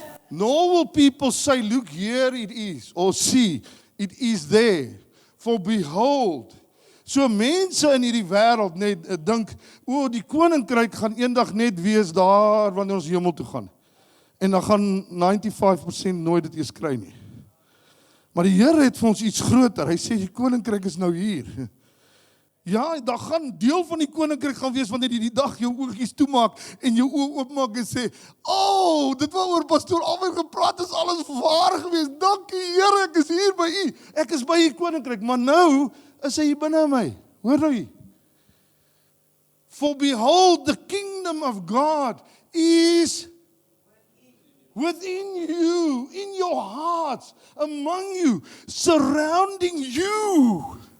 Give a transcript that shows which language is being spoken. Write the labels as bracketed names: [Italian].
[English] Nor will people say, look, here it is, or see, it is there. For behold, [Afrikaans] so mense in hierdie wêreld net dink, die koninkryk gaan eendag net wees daar wanneer ons hemel toe gaan. En dan gaan 95% nooit dit eens kry nie. Maar die Here het vir ons iets groter. Hy sê die koninkryk is nou hier. Ja, dan gaan deel van die koninkryk gaan wees wanneer jy die dag jou oogies toemaak en jou oë oopmaak en sê, dit waaroor pastoor Alwyn gepraat is alles waar gewees. Dankie Here, ek is hier by u. Ek is by u koninkryk, maar nou is hy hier binne my. Hoor nou hier. [English] For behold, the kingdom of God is within you, in your hearts, among you, surrounding you.